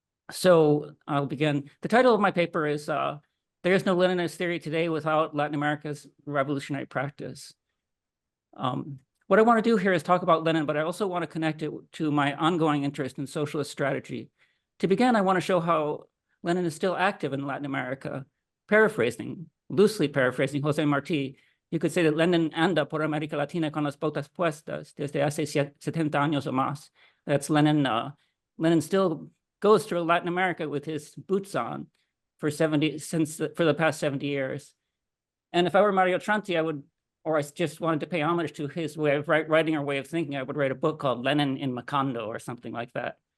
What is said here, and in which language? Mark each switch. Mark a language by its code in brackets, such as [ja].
[en] So I'll begin. The title of my paper is There is no Leninist theory today without Latin America's revolutionary practice. What I want to do here is talk about Lenin, but I also want to connect it to my ongoing interest in socialist strategy. To begin, I want to show how Lenin is still active in Latin America. [es] Loosely paraphrasing Jose Martí, you could say that Lenin anda por América Latina con las botas puestas desde hace 70 años o más. [en] That's Lenin. Lenin still goes through Latin America with his boots on for the past 70 years. And if I were Mario Tronti, I just wanted to pay homage to his way of writing or way of thinking, I would write a book called Lenin in Macondo or something like that.